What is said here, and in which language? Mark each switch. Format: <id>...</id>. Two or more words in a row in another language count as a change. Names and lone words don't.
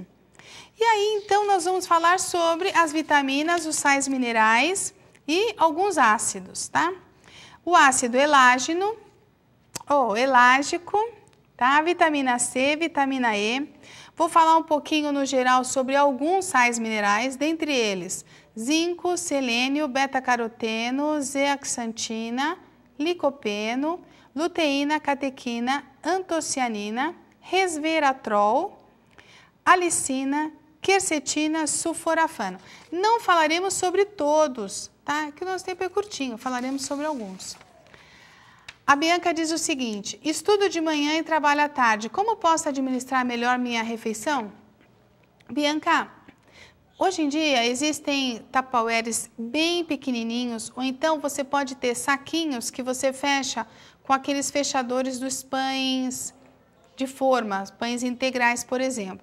<pt>E aí, então, nós vamos falar sobre as vitaminas, os sais minerais e alguns ácidos, tá? O ácido elágino, ou elágico, tá? Vitamina C, vitamina E. Vou falar um pouquinho no geral sobre alguns sais minerais, dentre eles zinco, selênio, beta-caroteno, zeaxantina, licopeno, luteína, catequina, antocianina, resveratrol, alicina, quercetina, sulforafano. Não falaremos sobre todos, tá? Que o nosso tempo é curtinho, falaremos sobre alguns. A Bianca diz o seguinte, estudo de manhã e trabalho à tarde, como posso administrar melhor minha refeição? Bianca, hoje em dia existem tupperwares bem pequenininhos, ou então você pode ter saquinhos que você fecha com aqueles fechadores dos pães de forma, pães integrais, por exemplo.</pt>